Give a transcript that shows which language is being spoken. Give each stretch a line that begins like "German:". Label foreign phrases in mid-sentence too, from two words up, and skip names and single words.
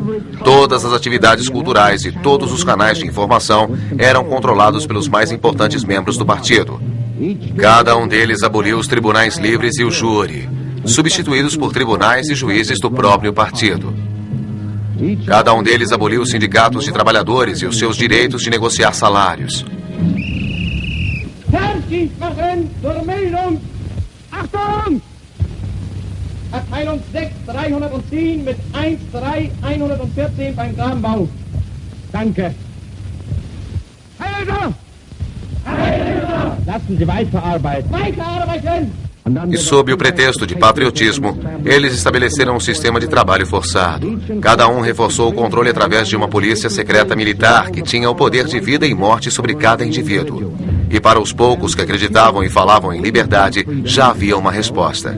Portuguese: Todas as atividades culturais e todos os canais de informação eram controlados pelos mais importantes membros do partido. Cada um deles aboliu os tribunais livres e o júri, substituídos por tribunais e juízes do próprio partido. Cada um deles aboliu os sindicatos de trabalhadores e os seus direitos de negociar salários.
German: Abteilung 6, 310 mit 13114 beim Grambau. Danke. Heilser! Lassen Sie weiterarbeiten. Weiterarbeiten!
Portuguese: E sob o pretexto de patriotismo, eles estabeleceram um sistema de trabalho forçado. Cada um reforçou o controle através de uma polícia secreta militar que tinha o poder de vida e morte sobre cada indivíduo. E para os poucos que acreditavam e falavam em liberdade, já havia uma resposta.